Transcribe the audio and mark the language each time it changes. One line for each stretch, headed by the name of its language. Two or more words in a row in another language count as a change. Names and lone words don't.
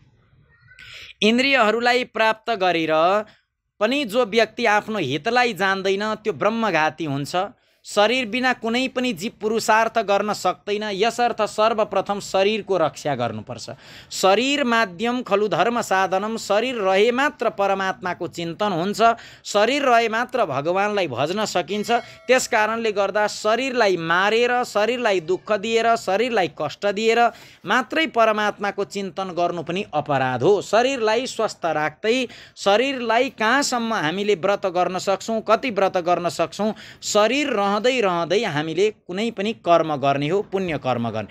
Nepali: इन्द्रियहरूलाई प्राप्त गरेर पनि जो व्यक्ति आफ्नो हितलाई जान्दैन त्यो ब्रह्मघाती हुन्छ। शरीर बिना कुनै पनि जीव पुरुषार्थ गर्न सक्दैन, यसर्थ सर्वप्रथम शरीरको रक्षा गर्नुपर्छ।
Sanskrit: शरीर माध्यम खलु धर्म साधनम,
Nepali: शरीर रहे मात्र परमात्माको चिन्तन हुन्छ, शरीर रहे मात्र भगवानलाई भज्न सकिन्छ। त्यस कारणले गर्दा शरीरलाई मारेर, शरीरलाई दुःख दिएर, शरीरलाई कष्ट दिएर मात्रै परमात्माको चिन्तन गर्नु पनि अपराध हो। शरीरलाई स्वस्थ राख्दै शरीरलाई कहाँसम्म हामीले व्रत गर्न सक्छौँ, कति व्रत गर्न सक्छौँ, शरीर रहँदै हामीले कुनै पनि कर्म गर्ने हो, पुण्य कर्म गर्ने।